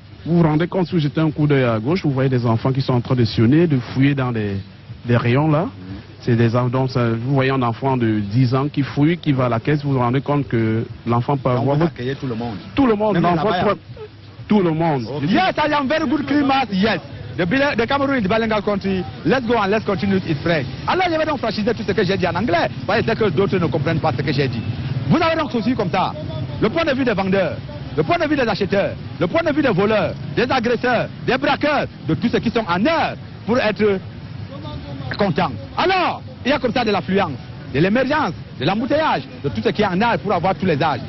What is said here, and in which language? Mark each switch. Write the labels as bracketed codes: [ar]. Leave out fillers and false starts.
[fr] Vous vous rendez compte, si vous jetez un coup d'œil à gauche, vous voyez des enfants qui sont en train de sillonner, de fouiller dans des rayons là. C'est des enfants, vous voyez un enfant de 10 ans qui fouille, qui va à la caisse, vous vous rendez compte que l'enfant peut avoir... Vous accueillez tout le monde? Tout le monde, tout le monde. [en] Okay. Yes, I am very good climate, yes. The Cameroon is bilingual country. Let's go and let's continue it French. [fr] Alors je vais donc franchiser tout ce que j'ai dit en anglais. Parce que d'autres ne comprennent pas ce que j'ai dit. Vous avez donc aussi comme ça le point de vue des vendeurs, le point de vue des acheteurs, le point de vue des voleurs, des agresseurs, des braqueurs, de tous ceux qui sont en heure pour être contents. Alors, il y a comme ça de l'affluence, de l'émergence, de l'embouteillage, de tout ce qui est en heure pour avoir tous les âges.